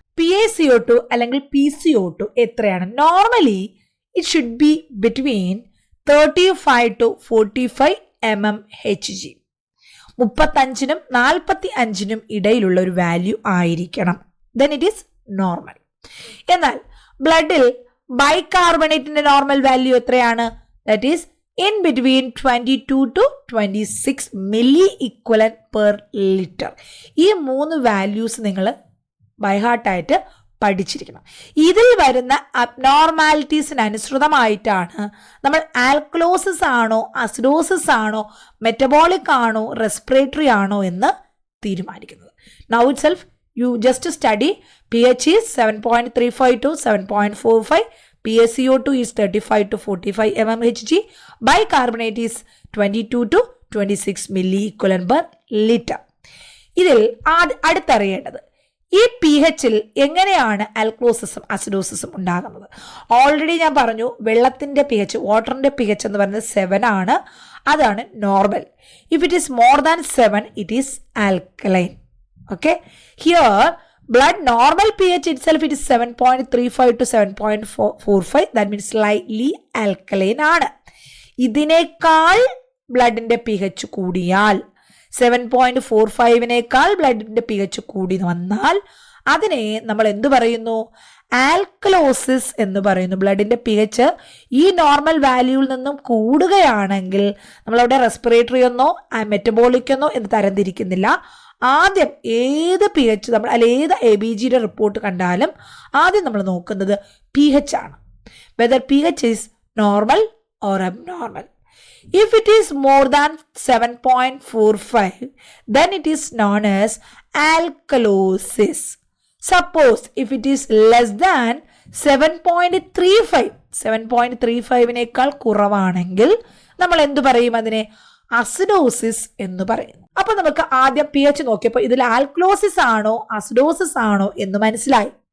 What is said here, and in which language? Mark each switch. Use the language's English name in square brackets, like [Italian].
[Malayalam] PaCO2 അല്ലെങ്കിൽ PCO2 എത്രയാണ്? [English] Normally it should be between 35 to 45 mmHg. [Malayalam] 35നും 45നും ഇടയിലുള്ള ഒരു വാല്യൂ ആയിരിക്കണം. [English] Then it is normal. [Malayalam] എന്നാൽ ബ്ലഡിൽ ബൈകാർബണേറ്റിന്റെ നോർമൽ വാല്യൂ എത്രയാണ്? [English] That is in between 22 to 26 milli equivalent per liter. [Malayalam] ഈ 3 വാല്യൂസ് നിങ്ങൾ ബൈഹാർട്ടായിട്ട് പഠിച്ചിരിക്കണം. ഇതിൽ വരുന്ന അബ്നോർമാലിറ്റീസിന് അനുസൃതമായിട്ടാണ് നമ്മൾ ആൽക്കലോസിസ് ആണോ അസിഡോസിസ് ആണോ മെറ്റബോളിക് ആണോ റെസ്പിറേറ്ററി ആണോ എന്ന് തീരുമാനിക്കുന്നത്. [English] Now itself you just study pH is 7.35 to 7.45, PaCO2 is 35 to 45 mmHg, bicarbonate is 22 to 26 milli equivalent per liter. [Malayalam] ഇതിൽ അടുത്തറിയേണ്ടത് ഈ pHൽ എങ്ങനെയാണ് ആൽക്കലോസിസും അസിഡോസിസും ഉണ്ടാകുന്നത്? ഓൾറെഡി ഞാൻ പറഞ്ഞു, വെള്ളത്തിന്റെ pH, വാട്ടറിന്റെ pH എന്ന് പറയുന്നത് 7 ആണ്. അതാണ് normal. [English] If it is more than 7 it is alkaline. Okay, here blood normal pH itself it is 7.35 to 7.45, that means slightly alkaline ആണ്. [Malayalam] ഇതിനേക്കാൾ ബ്ലഡിന്റെ pH കൂടിയാൽ 7.45നേക്കാൾ ബ്ലഡിന്റെ pH കൂടി വന്നാൽ അതിനെ നമ്മൾ എന്തു പറയുന്നു? ആൽക്കലോസിസ് എന്ന് പറയുന്നു. ബ്ലഡിന്റെ pH ഈ നോർമൽ വാല്യൂവിൽ നിന്നും കൂടുകയാണെങ്കിൽ നമ്മളവിടെ റെസ്പിറേറ്ററി എന്നോ മെറ്റബോളിക് എന്നോ എന്ന് തരംതിരിക്കുന്നില്ല. ആദ്യം ഏത് pH നമ്മൾ അല്ലെ ഏത് ABGയുടെ റിപ്പോർട്ട് കണ്ടാലും ആദ്യം നമ്മൾ നോക്കുന്നത് pH ആണ്. [English] Whether pH is normal or abnormal. If it is more than 7.45 then it is known as alkalosis. Suppose if it is less than 7.35, [Malayalam] 7.35നേക്കാൾ കുറവാണെങ്കിൽ നമ്മൾ എന്തു പറയും? അതിനെ അസിഡോസിസ് എന്ന് പറയുന്നു. അപ്പൊ നമുക്ക് ആദ്യം pH നോക്കിയപ്പോൾ ഇതിൽ ആൽക്കലോസിസ് ആണോ അസിഡോസിസ് ആണോ എന്ന് മനസ്സിലായി.